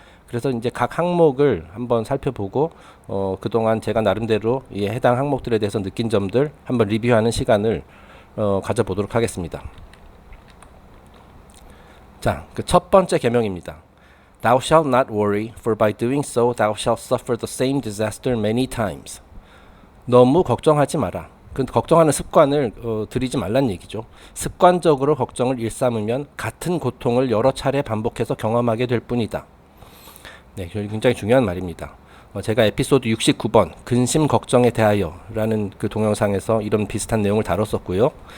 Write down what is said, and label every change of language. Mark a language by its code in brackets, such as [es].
[ko] 그래서 이제 각 항목을 한번 살펴보고 그동안 제가 나름대로 이 해당 항목들에 대해서 느낀 점들 한번 리뷰하는 시간을 가져보도록 하겠습니다. 자, 그 첫 번째 계명입니다. [en] Thou shalt not worry, for by doing so thou shalt suffer the same disaster many times. [ko] 너무 걱정하지 마라. 그 걱정하는 습관을 들이지 말란 얘기죠. 습관적으로 걱정을 일삼으면 같은 고통을 여러 차례 반복해서 경험하게 될 뿐이다. 네, 굉장히 중요한 말입니다. 제가 에피소드 69번 근심 걱정에 대하여 라는 그 동영상에서 이런 비슷한 내용을 다뤘었고요.